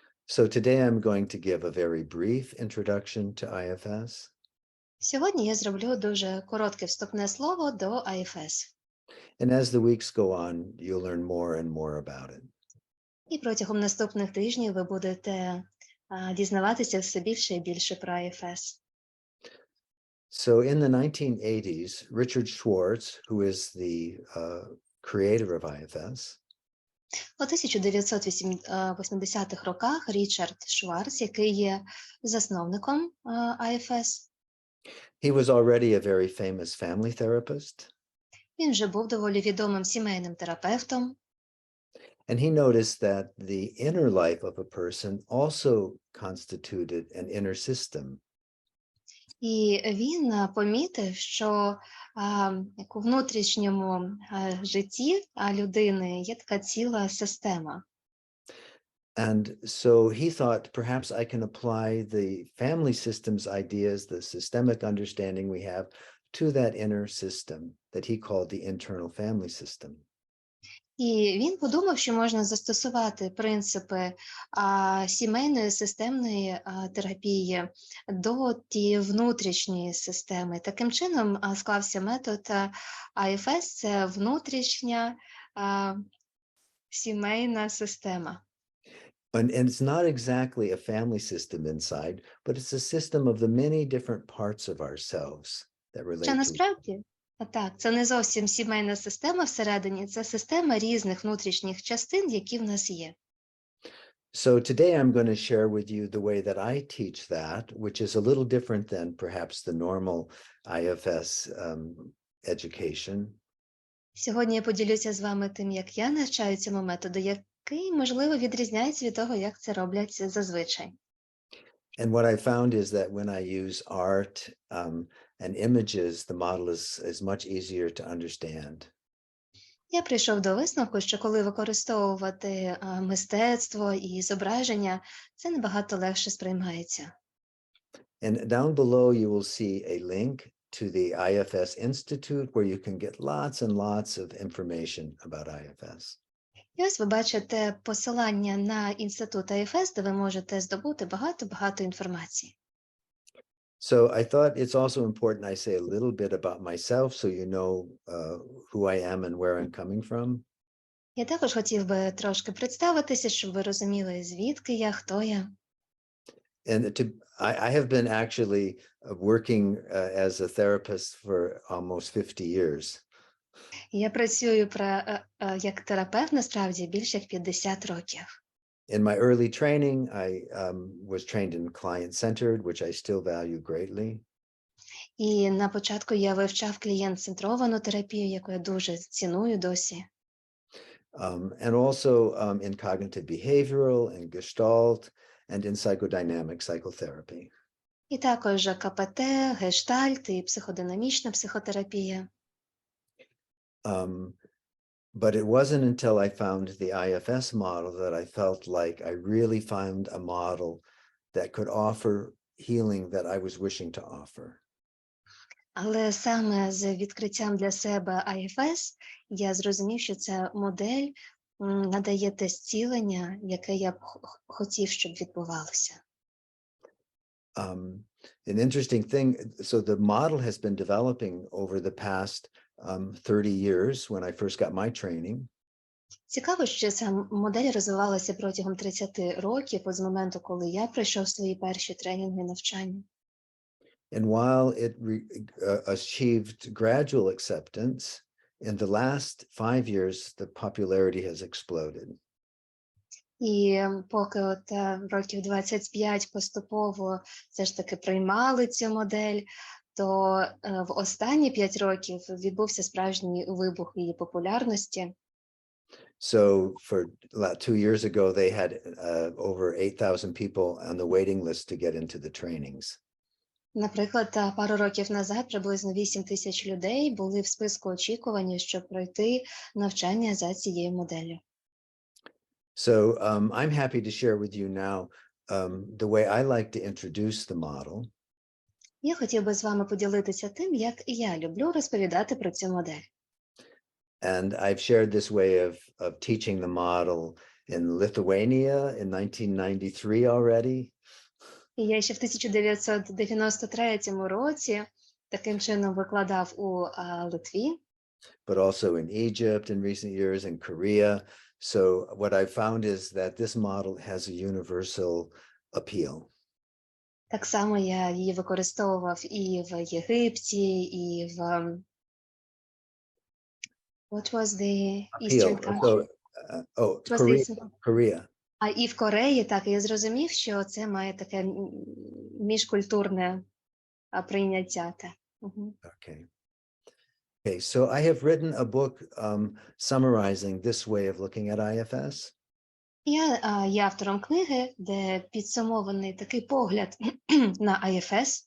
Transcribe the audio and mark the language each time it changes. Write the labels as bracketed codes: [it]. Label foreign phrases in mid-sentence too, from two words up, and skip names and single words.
[en] So today I'm going to give a very brief introduction to IFS. [uk] Сьогодні я зроблю дуже коротке вступне слово до IFS. [en] And as the weeks go on, you'll learn more and more about it. [uk] І протягом наступних тижнів ви будете дізнаватися все більше і більше про IFS. [en] So in the 1980s, Richard Schwartz, who is the creator of IFS, [uk] У 1980-х роках Річард Шварц, який є засновником IFS, [en] he was already a very famous family therapist. [uk] він вже був доволі відомим сімейним терапевтом. [en] And he noticed that the inner life of a person also constituted an inner system. [uk] І він помітив, що у внутрішньому житті людини є така ціла система. [en] And so he thought, perhaps I can apply the family system's ideas, the systemic understanding we have, to that inner system that he called the internal family system. [uk] І він подумав, що можна застосувати принципи сімейної системної терапії до тієї внутрішньої системи. Таким чином склався метод IFS – це внутрішня сімейна система. [en] And it's not exactly a family system inside, but it's a system of the many different parts of ourselves that relate [uk] Що [en] to. [uk] насправді, так, це не зовсім сімейна система всередині, це система різних внутрішніх частин, які в нас є. [en] So today I'm going to share with you the way that I teach that, which is a little different than perhaps the normal IFS education. [uk] Сьогодні я поділюся з вами тим, як я навчаю цьому методу, який, можливо, відрізняється від того, як це роблять зазвичай. [en] And what I found is that when I use art and images, the model is much easier to understand. [uk] Я прийшов до висновку, що коли використовувати мистецтво і зображення, це набагато легше сприймається. [en] And down below you will see a link to the IFS Institute where you can get lots and lots of information about IFS. [uk] І ось ви бачите посилання на інститут IFS, де ви можете здобути багато інформації. [en] So I thought it's also important I say a little bit about myself so you know who I am and where I'm coming from. [uk] Я також хотів би трошки представитися, щоб ви розуміли, звідки я, хто я. [en] And I have been actually working as a therapist for almost 50 years. [uk] Я працюю як терапевт, насправді, більше як 50 років. [en] In my early training, I was trained in client-centered, which I still value greatly. [uk] І на початку я вивчав клієнт-центровану терапію, яку я дуже ціную досі. [en] And also in cognitive behavioral and Gestalt and in psychodynamic psychotherapy. [uk] І також КПТ, гештальт і психодинамічна психотерапія. [en] But it wasn't until I found the IFS model that I felt like I really found a model that could offer healing that I was wishing to offer. [uk] Але саме з відкриттям для себе IFS я зрозумів, що ця модель надає те зцілення, яке я б хотів, щоб відбувалося. [en] An interesting thing, so the model has been developing over the past 30 years when I first got my training. [uk] Цікаво, що ця модель розвивалася протягом 30 років, з моменту, коли я пройшов свої перші тренінги і навчання. [en] And while it achieved gradual acceptance, in the last 5 years, the popularity has exploded. [uk] І поки років 25 поступово все ж таки приймали цю модель, то в останні 5 років відбувся справжній вибух її популярності. [en] So for 2 years ago, they had over 8,000 people on the waiting list to get into the trainings. [uk] Наприклад, пару років назад приблизно 8 тисяч людей були в списку очікування, щоб пройти навчання за цією моделлю. [en] So I'm happy to share with you now the way I like to introduce the model. [uk] Я хотів би з вами поділитися тим, як я люблю розповідати про цю модель. [en] And I've shared this way of teaching the model in Lithuania in 1993 already. [uk] І я ще в 1993 році таким чином викладав у Литві, [en] but also in Egypt in recent years, in Korea. So what I found is that this model has a universal appeal. [uk] так само я її використовував і в Єгипті, і в [en] what was the eastern Appeal. country? So, What was Korea, the- Korea. [uk] А і в Кореї, так, і я зрозумів, що це має таке міжкультурне прийняття. Так. Мгм. [en] Okay. Okay, so I have written a book summarizing this way of looking at IFS. [uk] Я є автором книги, де підсумований такий погляд на IFS.